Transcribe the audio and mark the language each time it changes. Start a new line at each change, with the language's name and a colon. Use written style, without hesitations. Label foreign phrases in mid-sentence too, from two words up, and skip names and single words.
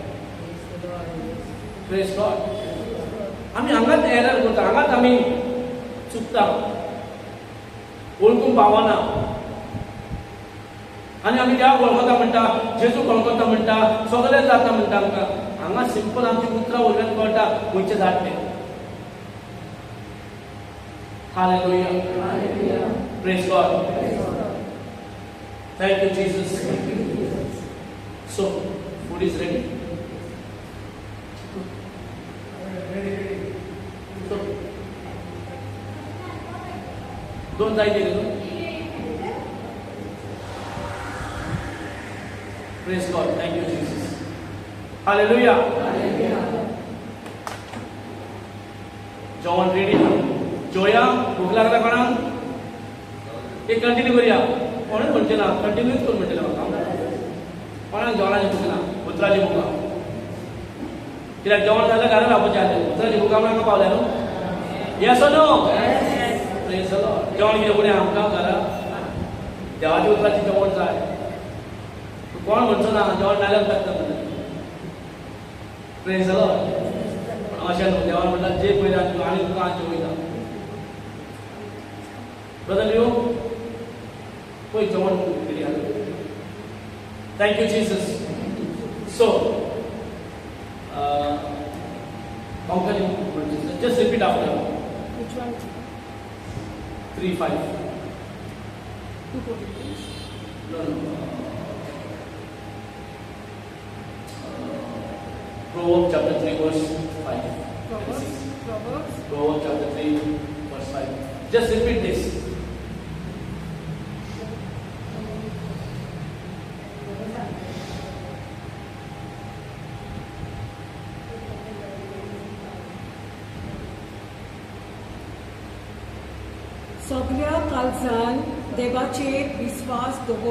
Konkani: प्रेज गॉड आमी हांगाच एरर करता हांगाच आमी चुकता वळखूंक पावना आनी आमी देवाक वळखता म्हणटा जेजूक वळखता म्हणटा सगळें जाता म्हणटा आमकां हांगा सिंपल आमची उतरां वयल्यान कळटा खंयचें जाता तें Hallelujah.
English: Praise God. Thank you, Jesus. So, food is ready. So, don't die there. Praise God. Thank you, Jesus. Hallelujah. John ready now.
Konkani: जोया भूक लागला कोणाक एक कंटिन्यू करूया कोणूच म्हणचे ना कंटिन्यूच करून म्हणटले म्हाका कोणाक जेवणाची भूक ना उतराची भूक कित्याक जेवण जाल्यार घरा रावपाचें आसलें उतराची भूक आमकां पावल्या न्हू
English: yes no praise the lord
Konkani: जेवण कितें उणें आमकां घरा देवाची उतराची जेवण जाय कोण म्हणचो ना जेवण नाल्यार लागता म्हणटा
English: praise the lord
Konkani: अशें न्हू देवान म्हणटा जे पयलीं तूं आनी तुका आज जेवयता
English: Brother Leo, wait, John, thank you, Jesus. So, just repeat after. Which one? 3:5. 2:40. No. Proverbs chapter 3, verse 5. Proverbs chapter 3, verse 5. Just repeat this.
Konkani: सगळ्या काळजान देवाचेर विश्वास दवर